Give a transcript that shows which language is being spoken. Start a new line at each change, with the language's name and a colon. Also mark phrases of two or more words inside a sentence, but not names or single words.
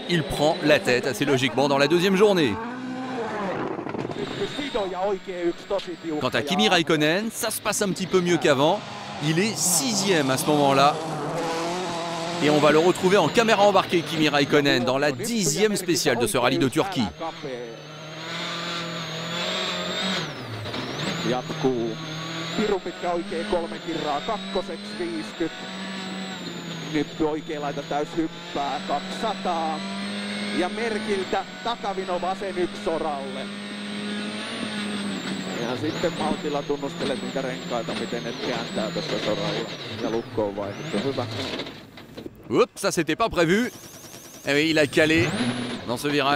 French: Il prend la tête assez logiquement dans la deuxième journée. Quant à Kimi Räikkönen, ça se passe un petit peu mieux qu'avant. Il est 6e à ce moment-là. Et on va le retrouver en caméra embarquée, Kimi Räikkönen, dans la 10e spéciale de ce rallye de Turquie.
Finnish: Jatkuu. Pirun pitkä oikea 3 kirraa kakkoseksi 50. Nyt oikea laita täys hyppää 200. Ja Merkiltä takavino vasen 1 oralle. Ja sitten maltilla tunnustelet niitä renkaita, miten ne kääntää tässä soralla. Ja lukko on vaihdettu. Hyvä.
French: Oups, ça c'était pas prévu. Eh oui, il a calé dans ce virage.